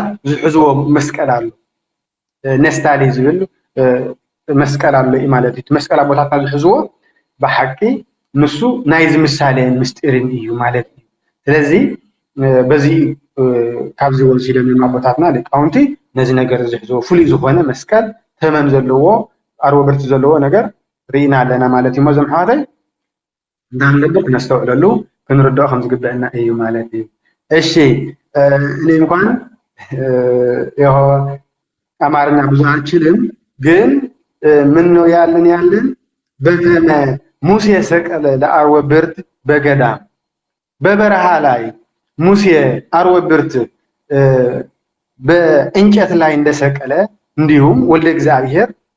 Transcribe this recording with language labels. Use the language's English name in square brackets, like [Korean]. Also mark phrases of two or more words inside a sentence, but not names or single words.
[Tigrinya] ዝሕዝዎ መስቀል ኣሎ ነስታሊ ዝብል መስቀል ኣሎ ማለት እዩ መስቀል ኣቦታትና ዝሕዝዎ ብሓቂ ንሱ ናይ ዝምሳሌን ምስጢርን እዩ ማለት እዩ ስለዚ በዚ ካብዚ ወሲዶም ኣቦታትና ሊቃውንቲ ነዚ ነገር ዝሕዝዎ ፍሉይ ዝኾነ መስቀል ተመን ዘለዎ ኣርወ ብርቲ ዘለዎ ነገር ርኢና ኣለና ማለት እዩ መዞም ኣሕዋተይ እንዳንገድቕ ነስተውዕለሉ ክንርድኦ ከም ዝግበአና እዩ ማለት እዩ እሺ [Amharic] እኔ እንኳን አማርኛ ብዙ አልችልም ግን ምን ነው ያለን በተመ ሙሴ ሰቀለ ለአርወ ብርት በገዳም በበረሃ ላይ ሙሴ አርወ ብርት በእንጨት ላይ እንደሰቀለ እንዲሁም ወልደ እግዚአብሔር